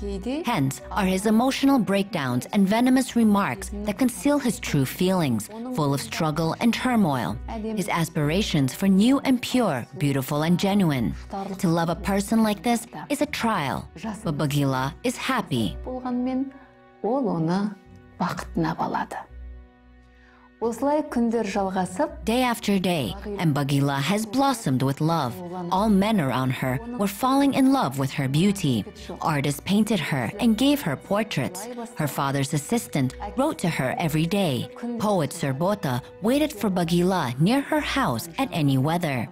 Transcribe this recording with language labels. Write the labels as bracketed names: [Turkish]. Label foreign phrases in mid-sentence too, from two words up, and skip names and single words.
[English] Hence are his emotional breakdowns and venomous remarks that conceal his true feelings, full of struggle and turmoil. His aspirations for new and pure, beautiful and genuine. To love a person like this is a trial, but Bagila is happy. [Kazakh] болғанмен ол оны бақытына балады. Осылай күндер жалғасып, [English] Day after day, and Bagila has blossomed with love. All men around her were falling in love with her beauty. Artists painted her and gave her portraits. Her father's assistant wrote to her every day. Poet Serbota waited for Bagila near her house at any weather.